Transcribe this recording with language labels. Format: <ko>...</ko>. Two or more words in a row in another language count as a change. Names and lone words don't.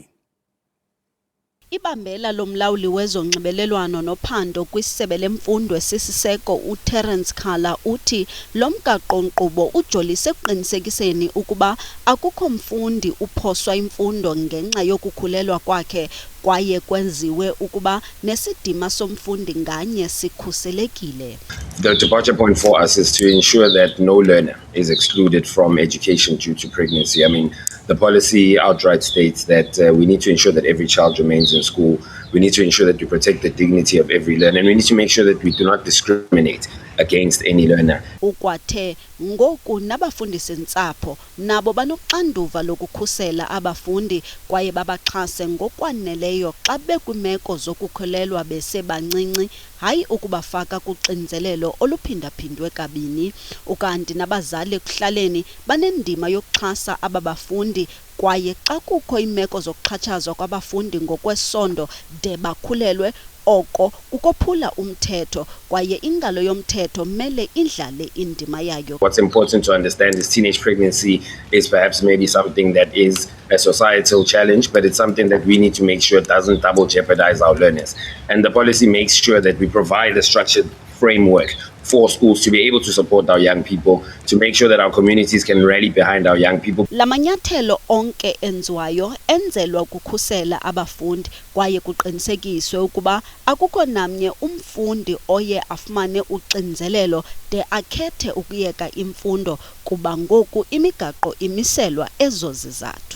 <xh>Ibambela lomlawuli wezonxibelelwano nophando kwisebe lemfundo esisiseko uTerence Khala uthi lo mgaqo-nkqubo ujolise ekuqinisekiseni ukuba akukho mfundi uphoswa imfundo ngenxa yokukhulelwa kwakhe kwaye kwenziwe ukuba nesidima somfundi nganye sikhuselekile.</xh> <en>The departure point for us is to ensure that no learner is excluded from education due to pregnancy. I mean, the policy outright states that we need to ensure that every child remains in school. We need to ensure that we protect the dignity of every learner, and we need to make sure that we do not discriminate against any learner.</en> <xh>Ukwathe ngoku nabafundisi-ntsapho nabo banoxanduva lokukhusela abafundi kwaye babaxhase ngokwaneleyo xa bekwimeko zokukhulelwa besebancinci, hayi ukubafaka kuxinzelelo oluphindaphindwe kabini. Ukanti nabazali ekuhlaleni banendima yokuxhasa aba bafundi kwaye xa kukho imeko zokuxhatshazwa kwabafundi ngokwesondo de bakhulelwe, oko kukophula umthetho kwaye ingalo yomthetho mele idlale indima yayo.</xh> <en>What's important to understand is teenage pregnancy is perhaps maybe something that is a societal challenge, but it's something that we need to make sure doesn't double jeopardize our learners. And the policy makes sure that we provide a structured framework for schools to be able to support our young people, to make sure that our communities can rally behind our young people.</en> <xh>La manyathelo onke enziwayo enzelwa ukukhusela abafundi kwaye kuqinisekiswe ukuba akukho namnye umfundi oye afumane uxinzelelo de akhethe ukuyeka imfundo kuba ngoku imigaqo imiselwa ezo zizathu.</xh>